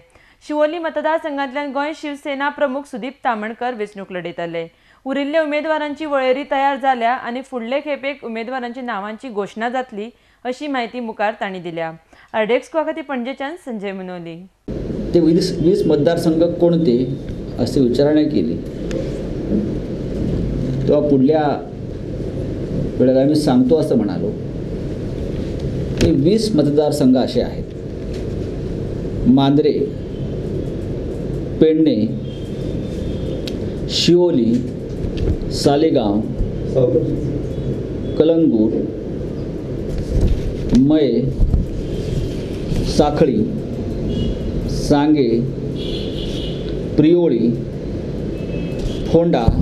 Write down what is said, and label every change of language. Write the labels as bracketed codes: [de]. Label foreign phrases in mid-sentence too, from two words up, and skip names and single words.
[kok] शिवोली मतदारसंघांतल्यान गोंय शिवसेना प्रमुख सुदीप तामणकर वेंचणूक लढयतले। उरिल्ल्या उमेदवारांची वळेरी तयार जाल्या आनी फुडले खेपेक उमेदवारांच्या नावांची घोषणा जातली अशी माहिती मुखार तांणी दिल्या। आरडेक्स खातीर पणजेच्यान संजय मनोली। [mr] ते 20 मतदारसंघ कोणते असे विचारणा केली तेव्हा पुढल्या वेळेला मी सांगतो असं म्हणालो की 20 मतदारसंघ असे आहेत: मांद्रे, पेडणे, शिवोली, सालेगांव, कलंगूट, मये, सांखळी, सांगे, प्रियोळी, फोंडा,